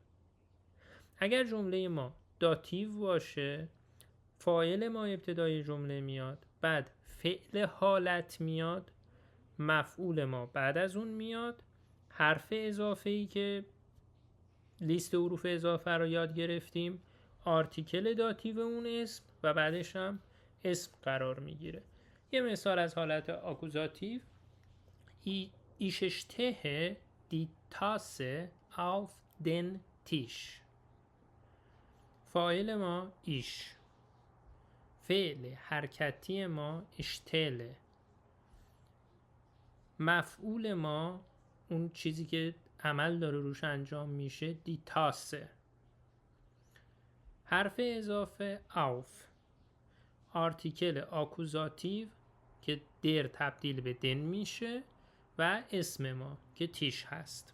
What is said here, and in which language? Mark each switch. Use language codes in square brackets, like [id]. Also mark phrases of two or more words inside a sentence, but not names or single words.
[fa] اگر جمله ما داتیو باشه، فاعل ما ابتدای جمله میاد، بعد فعل حالت میاد، مفعول ما بعد از اون میاد، حرف اضافه‌ای که لیست حروف اضافه رو یاد گرفتیم، آرتیکل داتیو اون اسم و بعدش هم اسم قرار میگیره. یه مثال از حالت آکوزاتیو: [de] Ich stehe die Tasse auf den Tisch. [fa] فاعل ما ایش، فعل حرکتی ما اشتله، مفعول ما اون چیزی که عمل داره روش انجام میشه [de] die Tasse, [fa] حرف اضافه آف، آرتیکل آکوزاتیو که در تبدیل به دن میشه و اسم ما که تیش هست.